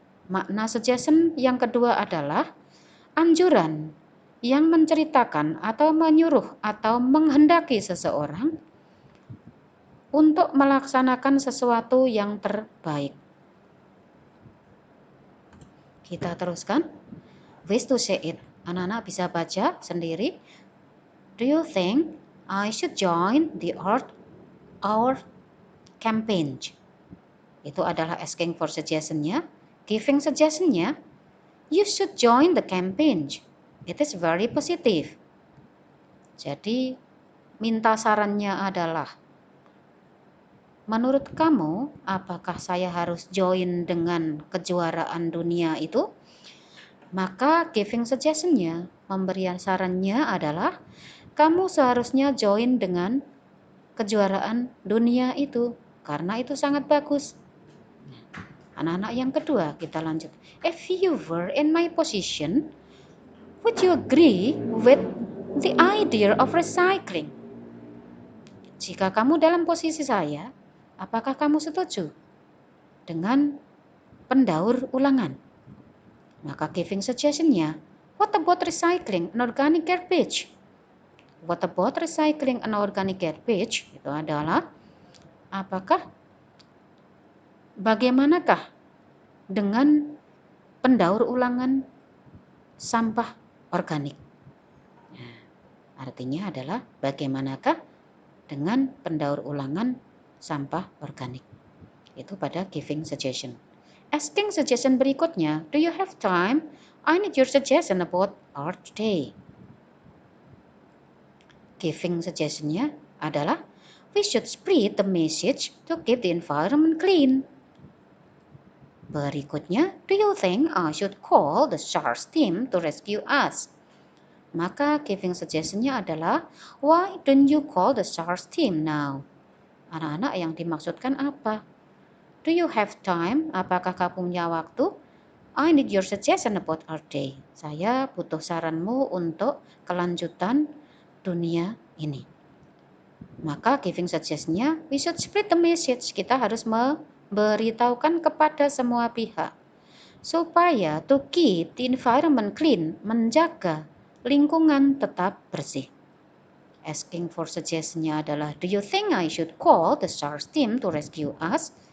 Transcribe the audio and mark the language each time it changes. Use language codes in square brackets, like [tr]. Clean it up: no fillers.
[id] Makna suggestion yang kedua adalah anjuran yang menceritakan atau menyuruh atau menghendaki seseorang untuk melaksanakan sesuatu yang terbaik. Kita teruskan. [en] Ways to say it. [id] Anak-anak bisa baca sendiri. [en] Do you think I should join the our campaign? [id] Itu adalah asking for suggestion-nya. [en] Giving suggestion-nya, you should join the campaign. It is very positive. [id] Jadi, minta sarannya adalah, menurut kamu, apakah saya harus join dengan kejuaraan dunia itu? Maka giving suggestion-nya, memberikan sarannya adalah, kamu seharusnya join dengan kejuaraan dunia itu, karena itu sangat bagus. Anak-anak yang kedua, kita lanjut. [en] If you were in my position, would you agree with the idea of recycling? [id] Jika kamu dalam posisi saya, apakah kamu setuju dengan pendaur ulangan? [en] Maka giving suggestion-nya, what about recycling an organic garbage? What about recycling an organic garbage? [id] Itu adalah, bagaimanakah dengan pendaur ulangan sampah organik? Nah, artinya adalah bagaimanakah dengan pendaur ulangan sampah organik? Itu pada giving suggestion. [en] Asking suggestion berikutnya, do you have time? I need your suggestion about art today. Giving suggestion-nya adalah, we should spread the message to keep the environment clean. Berikutnya, do you think I should call the SARS team to rescue us? Maka giving suggestion-nya adalah, why don't you call the SARS team now? [id] Anak-anak yang dimaksudkan apa? [en] Do you have time? [id] Apakah kamu punya waktu? [en] I need your suggestion about our day. [id] Saya butuh saranmu untuk kelanjutan dunia ini. [en] Maka giving suggestion-nya, we should spread the message. [id] Kita harus memberitahukan kepada semua pihak. Supaya [en] to keep the environment clean, [id] menjaga lingkungan tetap bersih. [en] Asking for suggestion-nya adalah, do you think I should call the SARS team to rescue us?